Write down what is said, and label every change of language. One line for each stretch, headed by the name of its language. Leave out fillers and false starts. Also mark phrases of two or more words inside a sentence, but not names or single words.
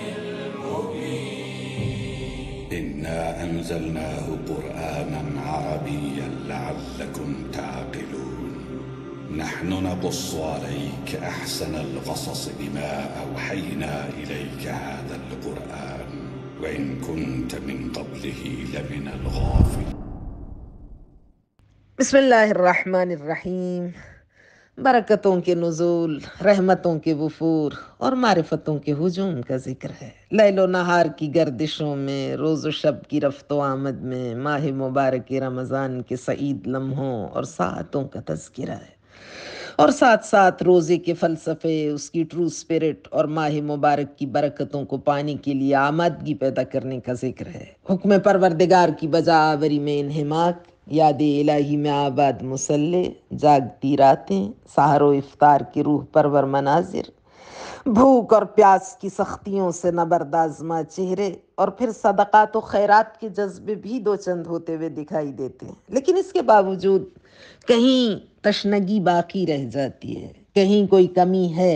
Arabic: المبين إنا أنزلناه قرآنا عربيا لعلكم تعقلون نحن نقص عليك أحسن القصص بما أوحينا إليك هذا القرآن وإن كنت من قبله لمن الغافلين. بسم اللہ الرحمن الرحیم۔
Urdu: برکتوں کے نزول، رحمتوں کے وفور اور معرفتوں کے ہجوم کا ذکر ہے۔ لیل و نہار کی گردشوں میں، روز و شب کی رفت و آمد میں، ماہ مبارک رمضان کے سعید لمحوں اور ساعتوں کا تذکرہ ہے، اور ساتھ ساتھ روزے کے فلسفے، اس کی
English: true spirit
Urdu: اور ماہ مبارک کی برکتوں کو پانے کے لیے آمادگی پیدا کرنے کا ذکر ہے۔ حکم پروردگار کی بجا آوری میں انہماک، یاد الہی میں آباد مسلح، جاگتی راتیں، سحر و افطار کی روح پرور مناظر، بھوک اور پیاس کی سختیوں سے نبردآزما چہرے، اور پھر صدقات و خیرات کے جذبے بھی دو چند ہوتے ہوئے دکھائی دیتے ہیں، لیکن اس کے باوجود کہیں تشنگی باقی رہ جاتی ہے، کہیں کوئی کمی ہے۔